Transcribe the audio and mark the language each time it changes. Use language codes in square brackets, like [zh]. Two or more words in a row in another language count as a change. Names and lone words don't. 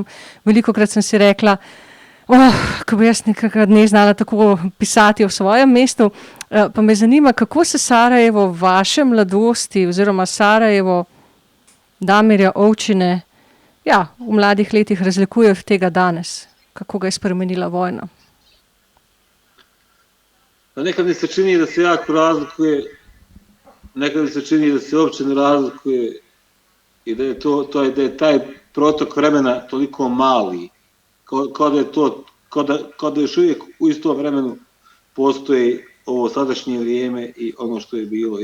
[sl] Velikokrat sem si rekla, ko bi jaz nekega dne znala tako pisati o svojem mestu, pa me zanima, kako se Sarajevo v vaše mladosti oziroma Sarajevo Damirja Ovčine v mladih letih razlikuje od tega danes. Kako ga je spremenila vojna? [bs] Nekad mi se čini da se jako razlikuje, nekad mi se čini da se uopće ne razlikuje i da je taj protok vremena toliko mali, kao da još uvijek u istom vremenu postoji ovo sadašnje vrijeme i ono što je bilo.